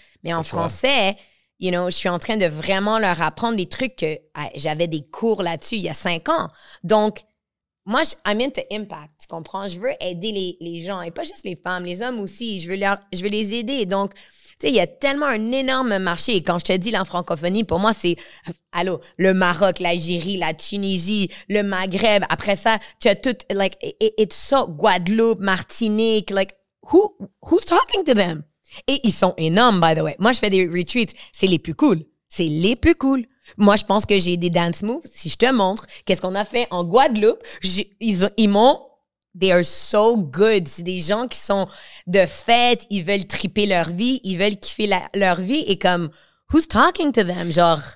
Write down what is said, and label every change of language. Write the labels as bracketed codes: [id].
[fr] Mais en français, you know, je suis en train de vraiment leur apprendre des trucs que j'avais des cours là-dessus il y a 5 ans. Donc, moi, [en] I'm into impact, [fr] tu comprends? Je veux aider les gens, et pas juste les femmes, les hommes aussi. Je veux les aider. Donc, tu sais, il y a tellement un énorme marché. Et quand je te dis la francophonie, pour moi, c'est, le Maroc, l'Algérie, la Tunisie, le Maghreb. Après ça, tu as tout, [en] like, it's so, Guadeloupe, Martinique, like, who's talking to them? [fr] Et ils sont énormes, [en] by the way. [fr] Moi, je fais des retreats. C'est les plus cool. C'est les plus cool. Moi, je pense que j'ai des dance moves. Si je te montre, qu'est-ce qu'on a fait en Guadeloupe, ils m'ont... [en] They are so good. [fr] C'est des gens qui sont de fête, ils veulent triper leur vie, ils veulent kiffer leur vie et comme, [en] who's talking to them, [fr] genre...